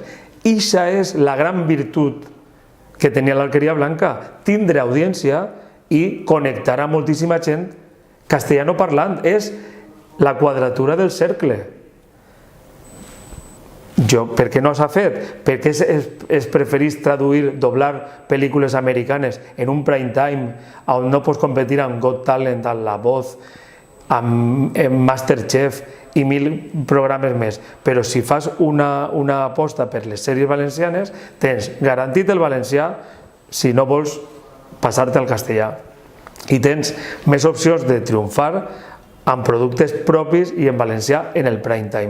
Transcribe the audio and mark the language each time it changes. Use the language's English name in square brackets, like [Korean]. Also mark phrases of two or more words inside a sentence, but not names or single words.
[Catalan] Ixa és la gran virtut que tenia l'Alqueria Blanca, tindre audiència i connectar a moltíssima gent castellano parlant. És la quadratura del cercle. Per què no s'ha fet? Per què es preferís traduir, doblar pel·lícules americanes en un [English] prime time [Catalan] on no pots competir amb Got Talent, amb La Voz, amb Masterchef i 1000 programes més? Però si fas una aposta per les sèries valencianes, tens garantit el valencià si no vols passar-te al castellà. I tens més opcions de triomfar amb productes propis i en valencià en el [English] prime time.